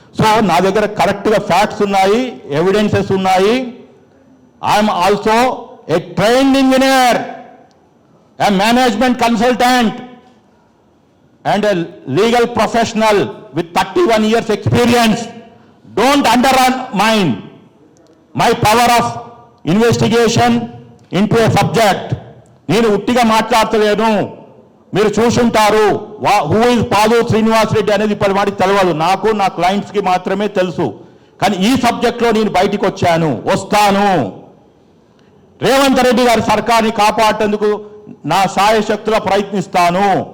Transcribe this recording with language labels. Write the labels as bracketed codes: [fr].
[te] So నా దగ్గర కరెక్ట్గా ఫ్యాక్ట్స్ ఉన్నాయి, ఎవిడెన్సెస్ ఉన్నాయి. [en] I'm also a trained engineer, a management consultant and a legal professional with 31 years experience. Don't undermine my power of investigation into a subject. [te] నేను ఉట్టిగా మాట్లాడతలేను, మీరు చూసుంటారు. [en] who is [te] పాదూరి శ్రీనివాస్ రెడ్డి అనేది ఇప్పటి వాడికి తెలియదు, నాకు నా క్లయింట్స్కి మాత్రమే తెలుసు. కానీ ఈ సబ్జెక్ట్లో నేను బయటికి వస్తాను. రేవంత్ రెడ్డి గారి సర్కార్ని కాపాడేందుకు నా సాయశక్తులా ప్రయత్నిస్తాను.